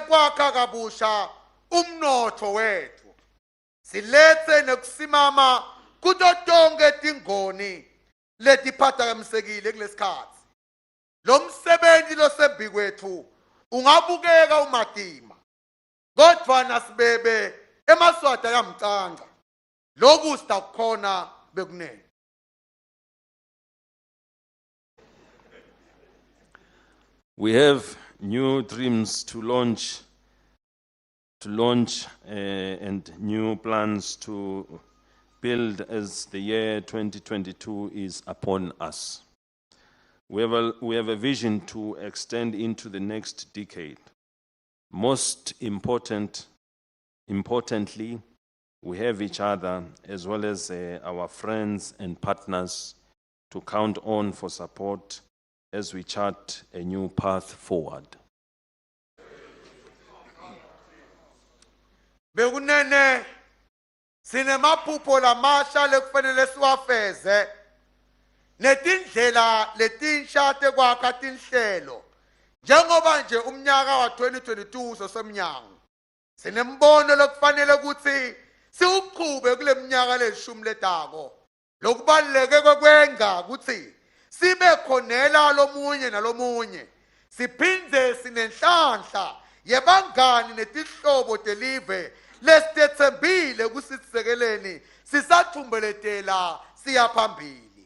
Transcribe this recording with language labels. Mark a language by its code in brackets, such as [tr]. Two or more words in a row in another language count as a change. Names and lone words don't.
[ss] kwakha kabusha umnotho wethu silethe nokusimama kuto tonke tingoni letiphazamisekile kulesikhathi lo msebenzi losembi kwethu ungabukeka umadima kodwa nasibebe emaswati ayamcanga lokhu sitakhona bekunene. [en] We have new dreams to launch and new plans to build as the year 2022 is upon us. We have a vision to extend into the next decade. Most importantly, we have each other as well as our friends and partners to count on for support as we chart a new path forward. [ss] Bekunene sinemaphupho lamasha lekufanele siwafeze netindlela letinsha tekwakha tinhlelo njengoba nje umnyaka wa 2022 sosemnyango sinembono lokufanele ukuthi siuqhube kule minyaka leshumi letako lokubaluleke kokwenza ukuthi sibe khonela lomunye nalomunye siphindze sinenhlanhla yebangani netihlobo telive lesithembile kusitsekeleni sisathumbelethela siyaphambili.